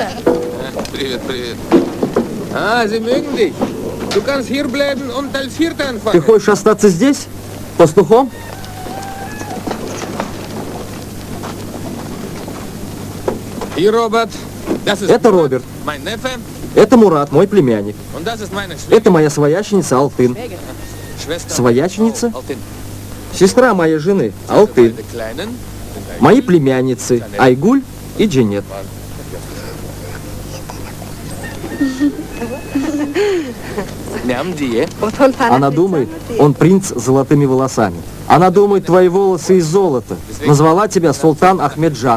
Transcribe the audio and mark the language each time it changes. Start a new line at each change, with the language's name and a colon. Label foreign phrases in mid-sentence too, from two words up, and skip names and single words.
Russian: Привет, привет.
German: Sie mögen dich. Du kannst hier bleiben und als Vierter
Russian: Ты
German: anfangen.
Russian: хочешь остаться здесь? Пастухом?
German: Hier, Robert. Das ist
Russian: Это Роберт.
German: mein Neffe
Russian: Это Мурат, мой племянник.
German: und das ist meine
Russian: Это моя свояченица Алтын.
German: Schwester.
Russian: Свояченица?
German: Altin.
Russian: Сестра моей жены, Алтын.
German: Die Kleinen sind
Russian: Мои племянницы, Айгуль и Дженет. Она думает, он принц с золотыми волосами. Она думает, твои волосы из золота. Назвала тебя Султан Ахмеджан.